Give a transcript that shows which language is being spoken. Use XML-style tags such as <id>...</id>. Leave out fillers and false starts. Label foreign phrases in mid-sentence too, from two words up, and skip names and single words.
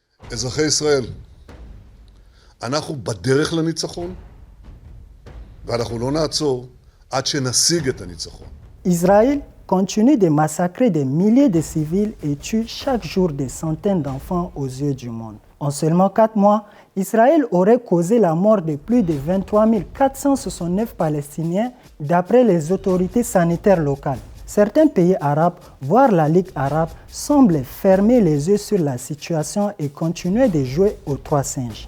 <he>אזרחי ישראל, אנחנו בדרך לניצחון, ואנחנו לא נעצור עד שנשיג את הניצחון.</he> <fr>Israël continue de massacrer des milliers de civils et tue chaque jour des centaines d'enfants aux yeux du monde. En seulement 4 mois, Israël aurait causé la mort de plus de 23 469 Palestiniens d'après les autorités sanitaires locales. Certains pays arabes, voire la Ligue arabe, semblent fermer les yeux sur la situation et continuer de jouer aux trois singes.</fr>